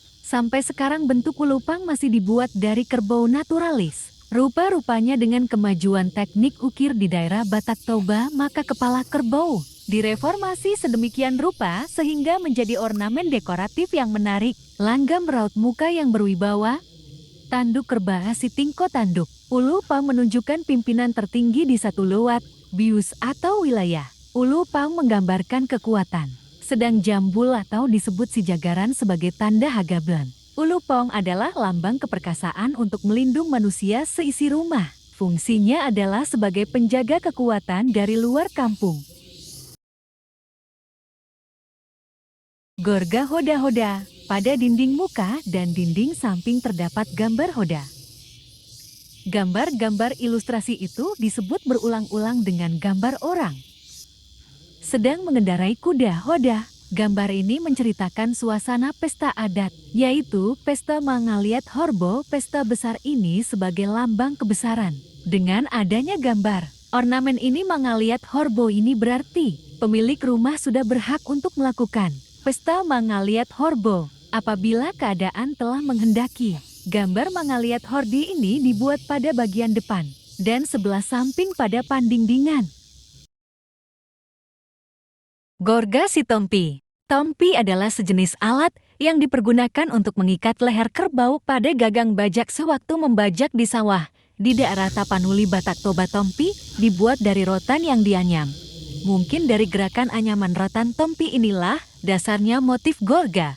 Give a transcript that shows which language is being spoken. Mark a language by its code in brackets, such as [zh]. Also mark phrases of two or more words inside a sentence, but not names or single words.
[id] Sampai sekarang bentuk ulu paung masih dibuat dari kerbau naturalis. Rupa-rupanya dengan kemajuan teknik ukir di daerah Batak Toba, maka kepala kerbau direformasi sedemikian rupa sehingga menjadi ornamen dekoratif yang menarik. Langgam raut muka yang berwibawa. Tanduk kerbau si tingko tanduk. Ulu paung menunjukkan pimpinan tertinggi di satu luat, bius atau wilayah. Ulu paung menggambarkan kekuatan. Sedang jambul atau disebut si jagaran sebagai tanda hagablan. Ulu paung adalah lambang keperkasaan untuk melindung manusia seisi rumah. Fungsinya adalah sebagai penjaga kekuatan dari luar kampung. Gorga hoda-hoda. Pada dinding muka dan dinding samping terdapat gambar hoda. Gambar-gambar ilustrasi itu disebut berulang-ulang dengan gambar orang sedang mengendarai kuda hoda. Gambar ini menceritakan suasana pesta adat, yaitu Pesta Mangaliat Horbo. Pesta besar ini sebagai lambang kebesaran. Dengan adanya gambar ornamen ini Mangaliat Horbo ini berarti pemilik rumah sudah berhak untuk melakukan Pesta Mangaliat Horbo apabila keadaan telah menghendaki. Gambar Mangaliat Hordi ini dibuat pada bagian depan dan sebelah samping pada pandingdingan. Gorga si tompi. Tompi adalah sejenis alat yang dipergunakan untuk mengikat leher kerbau pada gagang bajak sewaktu membajak di sawah. Di daerah Tapanuli, Batak Toba, tompi dibuat dari rotan yang dianyam. Mungkin dari gerakan anyaman rotan tompi inilah dasarnya motif gorga.